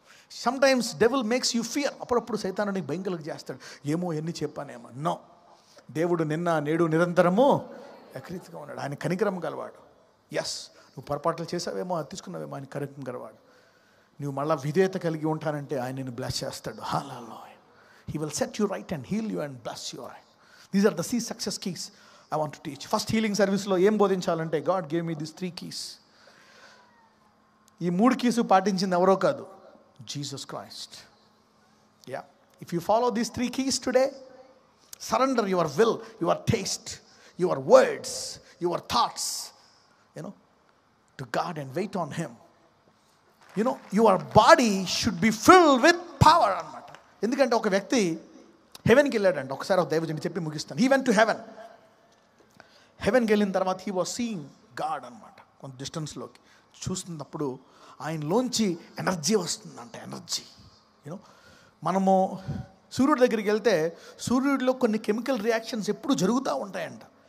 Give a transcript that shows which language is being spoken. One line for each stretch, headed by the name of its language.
English: Sometimes devil makes you fear.
Telugu: అప్పుడప్పుడు సైతాను నీకు భయం కలిగి చేస్తాడు. ఏమో ఎన్ని చెప్పానేమో. నో, దేవుడు నిన్న నేడు నిరంతరము ఏకరీతిగా ఉన్నాడు. ఆయన కనికరం గలవాడు. ఎస్, నువ్వు పొరపాట్లు చేసావేమో, అది తీసుకున్నావేమో, ఆయన కనికరం గలవాడు. నువ్వు మళ్ళీ విధేయత కలిగి ఉంటానంటే ఆయన నిన్ను బ్లెస్ చేస్తాడు. హల్లెలూయా.
English: He will set you right and heal you and bless you right. These are the 3 success keys I want to teach. First healing service
Telugu: లో ఏం బోధించాలంటే,
English: God gave me these 3 keys.
Telugu: ఈ 3 keys పాటించింది ఎవరో కాదు,
English: Jesus Christ. Yeah. If you follow these 3 keys today, Surrender your will, your taste, your words, your thoughts, to God and wait on Him. Your body should be filled with power అన్నమాట.
Telugu: ఎందుకంటే ఒక వ్యక్తి హెవెన్కి వెళ్ళాడంట. ఒకసారి ఒక దైవజనుడు చెప్పి ముగిస్తాను.
English: he went to హెవెన్కి
Telugu: వెళ్ళిన తర్వాత
English: He was seeing God అనమాట.
Telugu: కొంత డిస్టెన్స్లోకి చూస్తున్నప్పుడు ఆయనలోంచి ఎనర్జీ వస్తుందంట. ఎనర్జీ మనము సూర్యుడి దగ్గరికి వెళ్తే సూర్యుడిలో కొన్ని కెమికల్ రియాక్షన్స్ ఎప్పుడు జరుగుతూ ఉంటాయంట.